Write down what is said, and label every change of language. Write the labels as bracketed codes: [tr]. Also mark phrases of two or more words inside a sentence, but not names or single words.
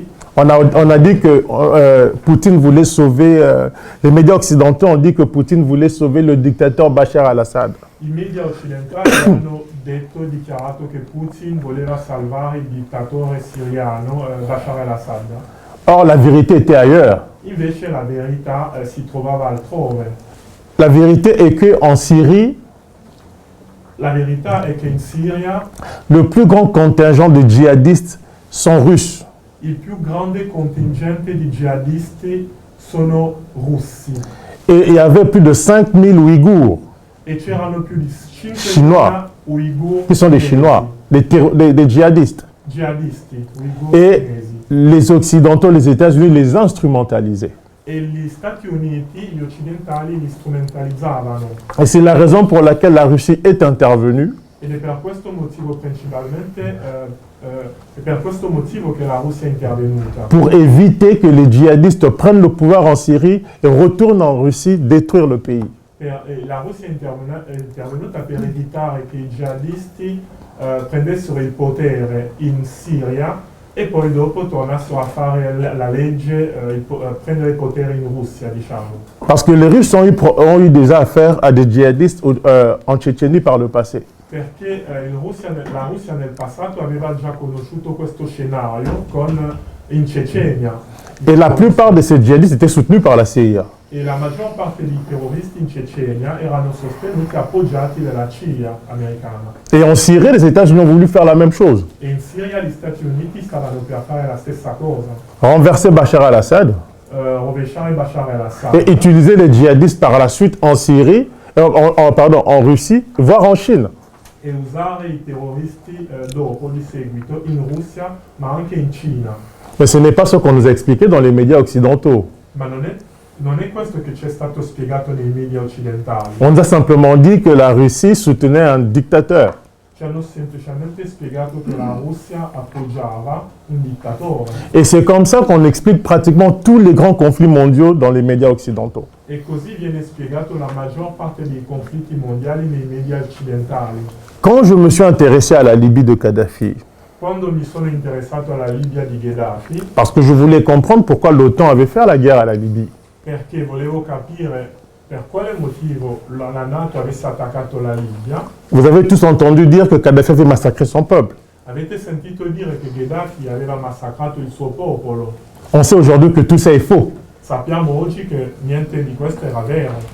[fr] On a dit que Poutine voulait sauver, les médias occidentaux ont dit que Poutine voulait sauver le dictateur Bachar al-Assad. [it] I media occidentali hanno dichiarato che Putin voleva salvare il dittatore siriano Bashar al-Assad. [fr] Or, la vérité était ailleurs. [it] Invece la verità si trovava altrove. [fr] La vérité est qu'en Syrie, [it] La verità è che in Siria [fr] le plus grand contingent de djihadistes sont russes. [it] il più grande contingente di jihadisti sono russi. [fr] Et il y avait plus de 5000 Ouïghours, [it] E c'erano più di [fr] Chinois, [it] 5.000 Uighur [fr] qui sont des Chinois, des djihadistes. [it] jihadisti, Uighur [fr] Et [it] cinesi. [fr] les Occidentaux, les États-Unis les instrumentalisaient. [it] E gli Stati Uniti, gli occidentali, li strumentalizzavano. [fr] Et c'est la raison pour laquelle la Russie est intervenue. [it] Ed è per questo motivo principalmente, è per questo motivo che la Russia è intervenuta. [fr] Pour éviter que les djihadistes prennent le pouvoir en Syrie et retournent en Russie détruire le pays. [it] La Russia è intervenuta per evitare che i jihadisti prendessero il potere in Siria e poi dopo tornassero a fare la legge, prendere il potere in Russia, diciamo. [fr] Parce que les Russes ont eu déjà affaire à des djihadistes en Tchétchénie par le passé. [it] Perché la Russia nel passato aveva già conosciuto questo scenario in Cecenia. [fr] Et la plupart de ces djihadistes étaient soutenus par la CIA. [it] E la maggior parte dei terroristi in Cecenia erano sostenuti e appoggiati dalla CIA americana. [fr] Et en Syrie, les États-Unis ont voulu faire la même chose. [it] E in Siria gli Stati Uniti stavano per fare la stessa cosa. [fr] Renverser Bachar al-Assad [it] Rovesciare Bashar al-Assad. [fr] et utiliser les djihadistes par la suite en Syrie, en Russie, voire en Chine. [it] E usare i terroristi dopo, di seguito, in Russia, ma anche in Cina. [fr] Mais ce n'est pas ce qu'on nous a expliqué dans les médias occidentaux. [it] Ma non è questo che ci è stato spiegato nei media occidentali. [fr] On nous a simplement dit que la Russie soutenait un dictateur. [it] Ci hanno semplicemente spiegato che la Russia appoggiava un dittatore. [fr] Et c'est comme ça qu'on explique pratiquement tous les grands conflits mondiaux dans les médias occidentaux. [it] E così viene spiegato la maggior parte dei conflitti mondiali nei media occidentali. [fr] Quand je me suis intéressé à la Libye de Kadhafi, [it] Quando mi sono interessato alla Libia di Gheddafi, [fr] parce que je voulais comprendre pourquoi l'OTAN avait fait la guerre à la Libye, [it] perché volevo capire per quale motivo la NATO avesse attaccato la Libia, [fr] vous avez tous entendu dire que Kadhafi avait massacré son peuple. [it] avete sentito dire che Gheddafi aveva massacrato il suo popolo. [fr] On sait aujourd'hui que tout ça est faux. [it] Sappiamo oggi che niente di questo era vero.